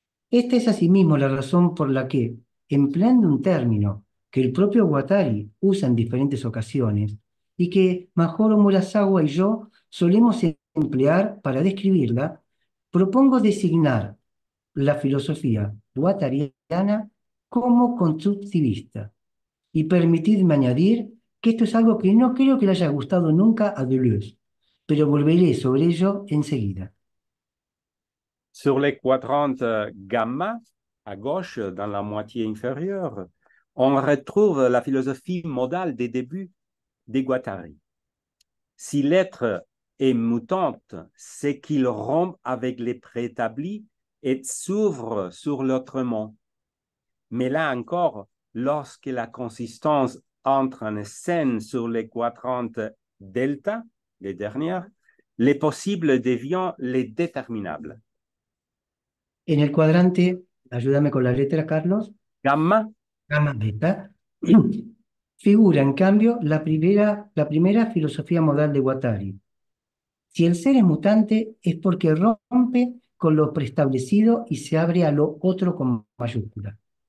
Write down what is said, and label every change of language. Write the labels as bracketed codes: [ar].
[es] Esta es asimismo la razón por la que, empleando un término que el propio Guattari usa en diferentes ocasiones y que Majoro Murasawa y yo solemos emplear para describirla, propongo designar la filosofía guattariana como constructivista. Y permitidme añadir que esto es algo que no creo que le haya gustado nunca a Deleuze, pero volveré sobre ello enseguida. [fr] Sur les quadrantes gamma, à gauche, dans la moitié inférieure, on retrouve la philosophie modale des débuts des Guattari. Si l'être est mutante, c'est qu'il rompt avec les préétablis et s'ouvre sur l'autrement. Mais là encore, lorsque la consistance entre en scène sur les quadrantes delta, les dernières, les possibles deviennent les déterminables. [es] En el cuadrante, ayúdame con la letra, Carlos, Gamma, gamma beta, figura en cambio la primera filosofía modal de Guattari. Si el ser es mutante es porque rompe con lo preestablecido y se abre a lo otro con mayúscula.